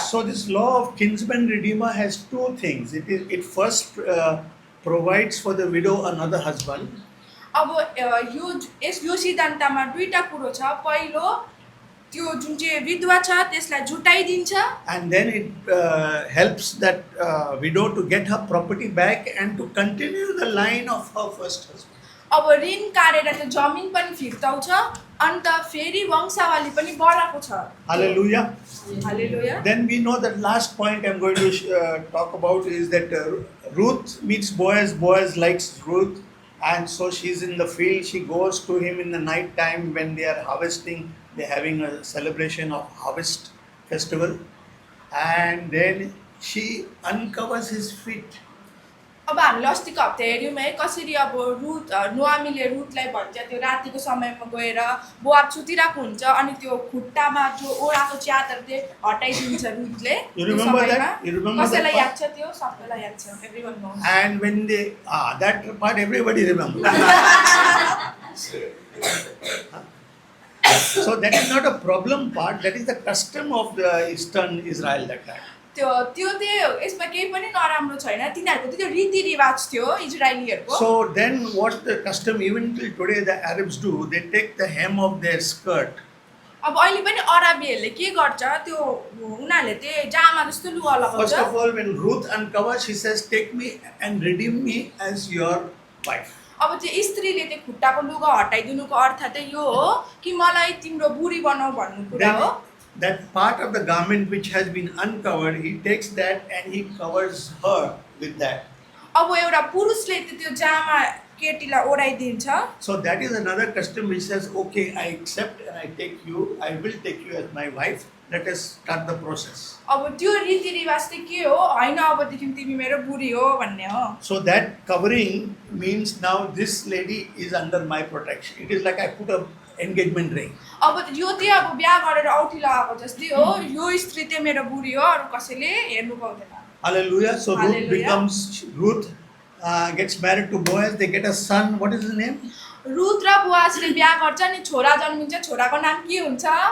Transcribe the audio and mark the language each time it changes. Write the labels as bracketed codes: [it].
[en] So this law of kinsman redeemer has two things. It first provides for the widow another husband. [ne] अब यो सिद्धान्तमा दुईटा कुरो छ। पहिलो त्यो जुन चाहिँ विधवा छ त्यसलाई जुटाइदिन्छ, [en] And then it helps that widow to get her property back and to continue the line of her first husband. [ne] अब ऋण काटेर त्यो जमिन पनि फिर्ताउँछ, अन्त फेरि वंशावली पनि बढाएको छ। [en] Hallelujah. [ne] Hallelujah. [en] Then we know that last point I'm going to talk about is that Ruth meets Boaz. Boaz likes Ruth, and so she's in the field. She goes to him in the night time when they are harvesting. They're having a celebration of harvest festival, and then she uncovers his feet. [ne] अब हामीले अस्तिको हप्ता हेऱ्यौँ है कसरी अब नुहामीले रुथलाई भन्छ त्यो रातिको समयमा गएर बोआब सुतिरहेको हुन्छ अनि त्यो खुट्टामा जो ओढाको च्यादर चाहिँ हटाइदिन्छ रुथले। [en] You remember that? You remember that [ne] कसैलाई [en] part? [ne] याद छ त्यो? सबैलाई याद छ। [en] Everyone knows. And when they that part everybody remembers. So that is not a problem part. That is the custom of the Eastern Israel that time. [ne] त्यो यसमा केही पनि नराम्रो छैन, तिनीहरूको त्यो रीतिरिवाज थियो इजरायलीहरूको। [en] So then what the custom even till today the Arabs do, they take the hem of their skirt. [ne] अब अहिले पनि अरबीहरूले के गर्छ त्यो उनीहरूले चाहिँ जामा जस्तो लुगा [en] First [ne] लगाउँछ। [en] of all, when Ruth uncovers, she says, "Take me and redeem me as your wife." [ne] अब त्यो स्त्रीले त्यो खुट्टाको लुगा हटाइदिनुको अर्थ चाहिँ यो हो कि मलाई तिम्रो बुढी बनाऊ भन्नु कुरा हो। [en] Then that part of the garment which has been uncovered, he takes that and he covers her with that. [ne] अब एउटा पुरुषले त्यो जामा केटीलाई ओढाइदिन्छ। [en] So that is another custom which says, okay, I accept and I will take you as my wife. Let us start the process. [ne] अब त्यो रीतिरिवाज चाहिँ के हो? होइन अबदेखि तिमी मेरो बुढी हो भन्ने हो। [en] So that covering means now this lady is under my protection. It is like I put a engagement ring. [ne] अब यो चाहिँ अब बिहा गरेर औठी लगाएको जस्तै हो, यो स्त्री चाहिँ मेरो बुढी हो, अरू कसैले हेर्नु पाउँदैन। [en] Hallelujah. So Hallelujah. Ruth gets married to Boaz. They get a son. What is his name? [ne] Ruth र बोआजले बिहा गर्छ नि, छोरा जन्मिन्छ, छोराको नाम के हुन्छ?